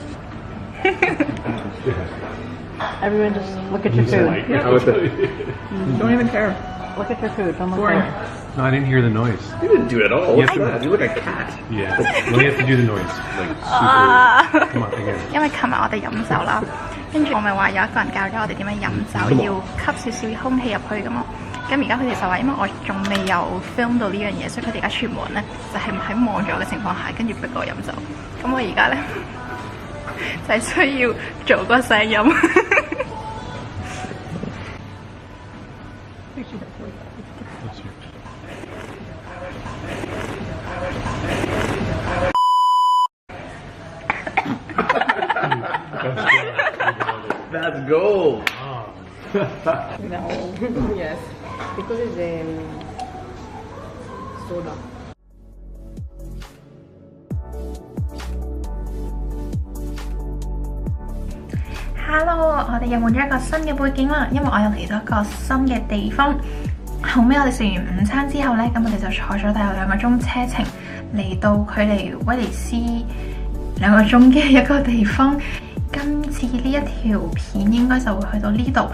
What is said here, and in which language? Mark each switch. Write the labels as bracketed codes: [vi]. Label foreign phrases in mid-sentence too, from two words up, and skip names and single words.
[en] Everyone just look at your food. How was that? Don't even care. Look at your food. Don't look there. No, I didn't hear the noise. You didn't do it at all. Yes, What's that? You look like a cat. Yeah. Well, you have to do the noise. Like super. Come on, again. [yue] 因為琴日我哋飲酒啦，跟住我咪話有一個人教咗我哋點樣飲酒，要吸少少空氣入去㗎嘛。咁而家佢哋就話，因為我仲未有 film 到呢樣嘢，所以佢哋而家全部人咧就係喺望住我嘅情況下，跟住逼我飲酒。咁我而家咧就係需要做個聲音。 [en] That's gold. No. Yes. Because it's soda. Hello， [yue] 我哋又換咗一個新嘅背景啦，因為我又嚟到一個新嘅地方。後尾我哋食完午餐之後呢，咁我哋就坐咗大約2個鐘車程嚟到距離威尼斯2個鐘嘅一個地方。今次呢一條片應該就會去到呢度。